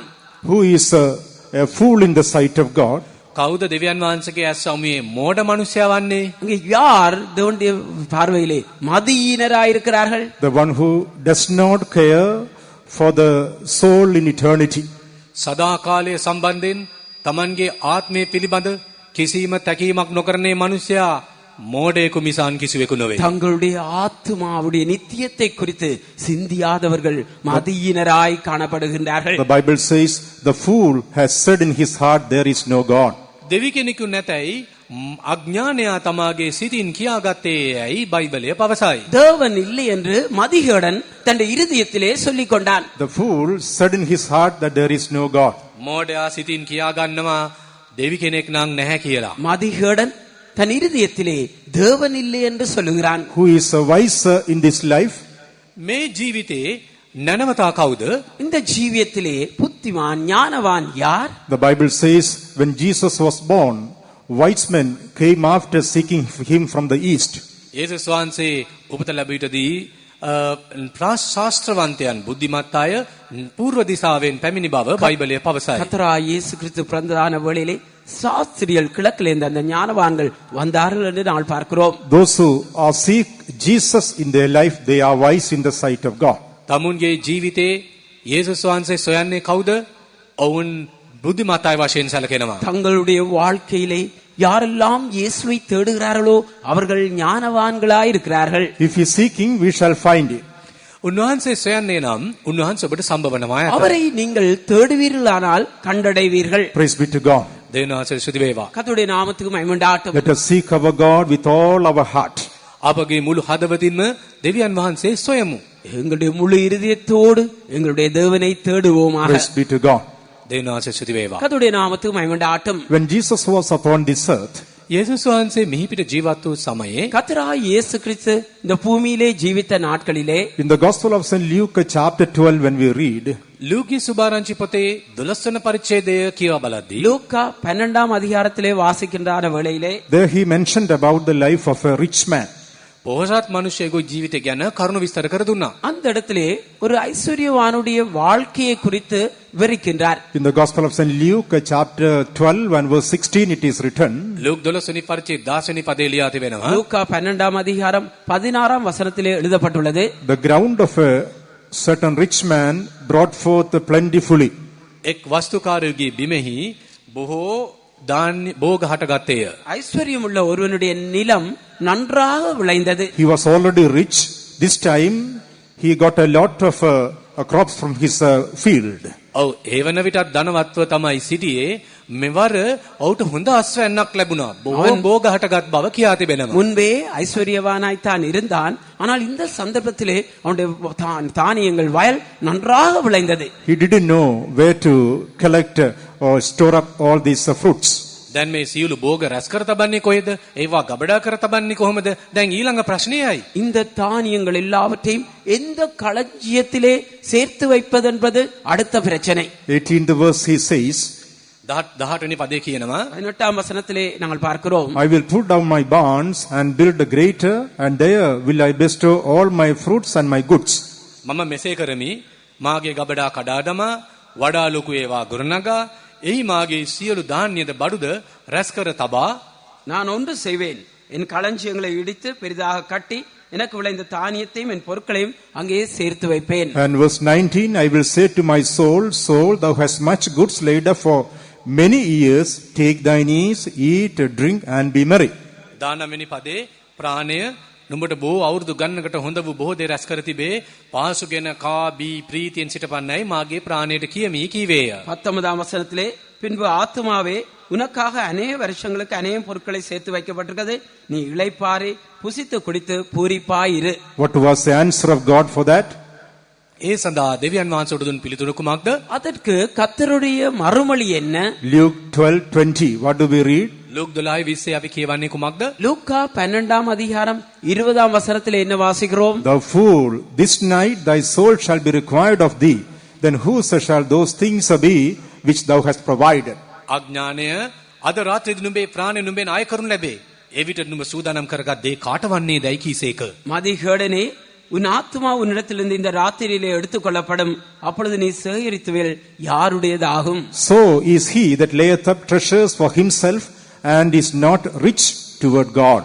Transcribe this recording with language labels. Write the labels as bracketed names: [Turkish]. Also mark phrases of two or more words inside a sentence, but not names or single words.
[English] Who is a fool in the sight of God? [Sinhala] කවුද දෙවියන් වහන්සේගේ ඇස්සම්මේ මෝඩ මිනිසයා වන්නේ? [Tamil] அங்கே யார் தேவனுடைய பார்வையிலே மதியீனராய் இருக்கிறார்கள்? [English] The one who does not care for the soul in eternity. [Sinhala] සදා කාලය සම්බන්ධයෙන් Tamanගේ ආත්මය පිළිබඳ කිසිම තැකීමක් නොකරනේ මිනිසයා මෝඩයෙකු මිසන් කිසිවෙකු නොවේ. [Tamil] தங்களுடைய ஆத்மாவுடைய நித்தியத்தை குறித்து சிந்தியாதவர்கள் மதியினராய் காணப்படுகின்றார்கள். [English] The Bible says, the fool has said in his heart, there is no God. [Sinhala] දෙවි කෙනෙකු නැතයි අඥානයා තමාගේ සිතින් කියාගත්තේ ඇයි බයිබලය පවසයි. [Tamil] தேவன் இல்லை என்று மதிகேடன் தன் இருதயத்திலே சொல்லிக் கொண்டான். [English] The fool said in his heart that there is no God. [Sinhala] මෝඩයා සිතින් කියාගන්නවා දෙවි කෙනෙක් නම් නැහැ කියලා. [Tamil] மதிகேடன் தன் இருதயத்திலே தேவன் இல்லை என்று சொல்லுகிறான். [English] Who is wiser in this life? [Sinhala] මේ ජීවිතේ නැනවතා කවුද? [Tamil] இந்த ஜீவியத்திலே புத்திமான் ஞானவான் யார்? [English] The Bible says, when Jesus was born, wise men came after seeking him from the east. [Sinhala] යේසුස් වහන්සේ උපත ලැබීටදී ශාස්ත්‍රවන්තයන් බුද්ධිමත් අය පූර්ව දිශාවෙන් පැමිණි බව බයිබලය පවසයි. [Tamil] கர்த்தராகிய இயேசு கிறிஸ்து பிறந்ததான வேளையிலே சாஸ்திரியர்கள் கிழக்கிலிருந்து அந்த ஞானவான்கள் வந்தார்கள் என்று நாம் பார்க்கிறோம். [English] Those who seek Jesus in their life, they are wise in the sight of God. [Sinhala] තමුන්ගේ ජීවිතේ යේසුස් වහන්සේ සොයන්නේ කවුද? ඔවුන් බුද්ධිමත් අය වශයෙන් සැලකෙනවා. [Tamil] தங்களுடைய வாழ்க்கையிலே யாரெல்லாம் இயேசுவை தேடுகிறார்களோ அவர்கள் ஞானவான்களாய் இருக்கிறார்கள். [English] If he is seeking, we shall find him. [Sinhala] උන්වහන්සේ සොයන්නේ නම් උන්වහන්සේ ඔබට සම්බවනවා. [Tamil] அவரை நீங்கள் தேடுவீர்களானால் கண்டடைவீர்கள். [English] Praise be to God. [Sinhala] දෙවියන් වහන්සේ ස්තුති වේවා. [Tamil] கர்த்தருடைய நாமத்துக்கு மகிமை உண்டாகட்டும். [English] Let us seek our God with all our heart. [Sinhala] අපගේ මුළු හදවතින්ම දෙවියන් වහන්සේ සොයමු. [Tamil] எங்களுடைய முழு இருதயத்தோடு எங்களுடைய தேவனை தேடுவோமாக. [English] Praise be to God. [Sinhala] දෙවියන් වහන්සේ ස්තුති වේවා. [Tamil] கர்த்தருடைய நாமத்துக்கு மகிமை உண்டாகட்டும். [English] When Jesus was upon this earth, [Sinhala] යේසුස් වහන්සේ මිහිපිට ජීවත් වූ සමයේ [Tamil] கர்த்தராகிய இயேசு கிறிஸ்து இந்த பூமியிலே ஜீவித்த நாட்களிலே [English] in the Gospel of St. Luke chapter 12, when we read, [Sinhala] ලූකී සුභාරංචි පොතේ 12 වන පරිච්ඡේදය කියවා බලද්දී [Tamil] லூக்கா 12ஆம் அதிகாரத்திலே வாசிக்கின்ற வேளையிலே [English] there he mentioned about the life of a rich man. [Sinhala] පොහොසත් මිනිසෙකු ජීවිතය ගැන කරුණු විස්තර කර දුන්නා. [Tamil] அந்த இடத்திலே ஒரு ஐஸ்வர்யவானுடைய வாழ்க்கையை குறித்து விவரிக்கின்றார். [English] In the Gospel of St. Luke chapter 12 and verse 16, it is written, [Sinhala] ලූක් 12 වෙනි පරිච්ඡේදය 10 වෙනි පදේ ලියා තිබෙනවා. [Tamil] லூக்கா 12ஆம் அதிகாரம் 16ஆம் வசனத்திலே எழுதப்பட்டுள்ளது. [English] the ground of a certain rich man brought forth plentifully. [Sinhala] එක් වස්තුකාරයෙකුගේ බිමෙහි බොහෝ ධාන්‍ය භෝග හටගත්තේය. [Tamil] ஐஸ்வர்யம் உள்ள ஒருவனுடைய நிலம் நன்றாக விளைந்தது. [English] He was already rich. This time he got a lot of crops from his field. [Sinhala] ඔව් ඒ වන විටත් ධනවත්ව තමයි සිටියේ. මෙවර ඔහුට හොඳ අස්වැන්නක් ලැබුණා. බොහෝ භෝග හටගත් බව කියා තිබෙනවා. [Tamil] முன்பே ஐஸ்வர்யவானாய் தான் இருந்தான். ஆனால் இந்த சந்தர்ப்பத்திலே அவனுடைய தானியங்கள் வயல் நன்றாக விளைந்தது. [English] He didn't know where to collect or store up all these fruits. [Sinhala] දැන් මේ සියලු භෝග රැස් කර තබන්නේ කොහෙද? ඒවා ගබඩා කර තබන්නේ කොහොමද? දැන් ඊළඟ ප්‍රශ්නයයි. [Tamil] இந்த தானியங்கள் எல்லாவற்றையும் எந்த களஞ்சியத்திலே சேர்த்து வைப்பது என்பது அடுத்த பிரச்சனை. [English] 18th verse he says, [Sinhala] 18 වෙනි පදේ කියනවා [Tamil] 18ஆம் வசனத்திலே நாங்கள் பார்க்கிறோம். [English] I will put down my barns and build a greater, and there will I bestow all my fruits and my goods. [Sinhala] මම මෙසේ කරමි. මාගේ ගබඩා කඩා දමා වඩා ලොකු ඒවා ගොඩනගා එහි මාගේ සියලු ධාන්‍යද බඩුද රැස් කර තබා [Tamil] நான் ஒன்று செய்வேன், என் களஞ்சியங்களை இடித்து பெரிதாக கட்டி எனக்கு விளைந்த தானியத்தையும் என் பொருட்களையும் அங்கே சேர்த்து வைப்பேன். [English] And verse 19, I will say to my soul, soul, thou hast much goods laid up for many years, take thine ease, eat, drink, and be merry. [Sinhala] 19 වෙනි පදේ ප්‍රාණය නුඹට බොහෝ අවුරුදු ගණනකට හොඳ වූ බොහෝ දේ රැස් කර තිබේ. පාසුගෙන කා බී ප්‍රීතියෙන් සිටපන්නයි මාගේ ප්‍රාණයට කියමි කීවේය. [Tamil] 19ஆம் வசனத்திலே பின்பு ஆத்துமாவே உனக்காக அநேக வருஷங்களுக்கு அநேக பொருட்களை சேர்த்து வைக்கப்பட்டிருக்கிறது, நீ இளைப்பாரி புசித்து குடித்து பூரிப்பாயிரு. [English] What was the answer of God for that? [Sinhala] ඒ සඳහා දෙවියන් වහන්සේට දුන් පිළිතුර කුමක්ද? [Tamil] அதற்கு கர்த்தருடைய மறுமொழி என்ன? [English] Luke 12:20. What do we read? [Sinhala] ලූක් 12:20 අපි කියවන්නේ කුමක්ද? [Tamil] லூக்கா 12ஆம் அதிகாரம் 20ஆம் வசனத்திலே என்ன வாசிக்கிறோம்? [English] Thou fool, this night thy soul shall be required of thee. Then whose shall those things be which thou hast provided? [Sinhala] අඥානය අද රාත්‍රියේ නුඹේ ප්‍රාණය නුඹෙන් අය කරනු ලැබේ. එවිට නුඹ සූදානම් කරගත් දේ කාටවන්නේ දැයි කීසේක. [Tamil] மதிகேடனே, உன் ஆத்துமா உன்னிடத்திலிருந்து இந்த ராத்திரியிலே எடுத்துக்கொள்ளப்படும். அப்பொழுது நீ சேகரித்துவேல் யாருடையதாகும்? [English] So is he that layeth up treasures for himself and is not rich toward God.